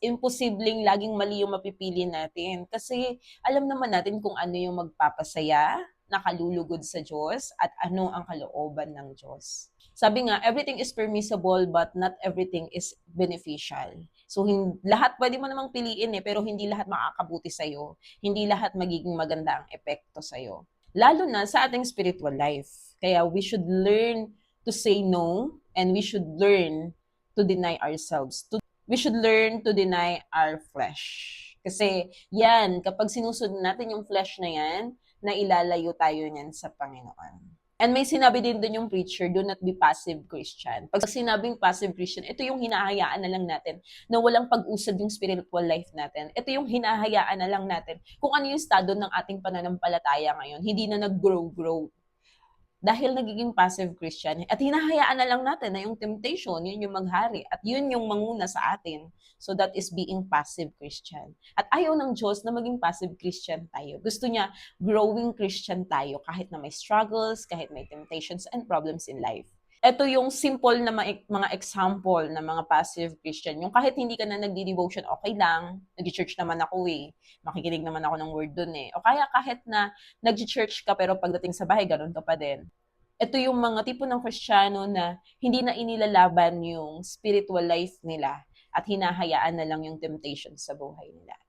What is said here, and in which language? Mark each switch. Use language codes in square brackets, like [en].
[tl] Imposibleng laging mali yung mapipili natin. Kasi alam naman natin kung ano yung magpapasaya, nakalulugod sa Diyos, at ano ang kalooban ng Diyos. Sabi nga, [en] everything is permissible but not everything is beneficial. [tl] So, lahat pwede mo namang piliin pero hindi lahat makakabuti sa'yo. Hindi lahat magiging maganda ang epekto sa'yo. Lalo na sa ating spiritual life. [en] Kaya we should learn to say no and we should learn to deny ourselves. We should learn to deny our flesh. [tl] Kasi yan, kapag sinusunod natin yung flesh na yan, na ilalayo tayo niyan sa Panginoon. [en] And [tl] may sinabi din doon yung [en] preacher, do not be passive Christian. [tl] Pag sinabing passive Christian, ito yung hinahayaan na lang natin na walang pag-usad yung spiritual life natin. Ito yung hinahayaan na lang natin kung ano yung estado ng ating pananampalataya ngayon. Hindi na nag-grow. Dahil nagiging passive Christian at hinahayaan na lang natin na yung temptation, yun yung maghari at yun yung manguna sa atin. [en] So that is being passive Christian. [tl] At ayaw ng Diyos na maging passive Christian tayo. Gusto niya growing Christian tayo kahit na may struggles, kahit may [en] temptations and problems in life. [tl] Ito yung simple na mga example ng mga passive Christian. Yung kahit hindi ka na nagdi-devotion, okay lang. Nag-church naman ako Makikinig naman ako ng word dun O kaya kahit na nag-church ka pero pagdating sa bahay, ganun ka pa din. Ito yung mga tipo ng Kristiyano na hindi na inilalaban yung spiritual life nila at hinahayaan na lang yung temptation sa buhay nila.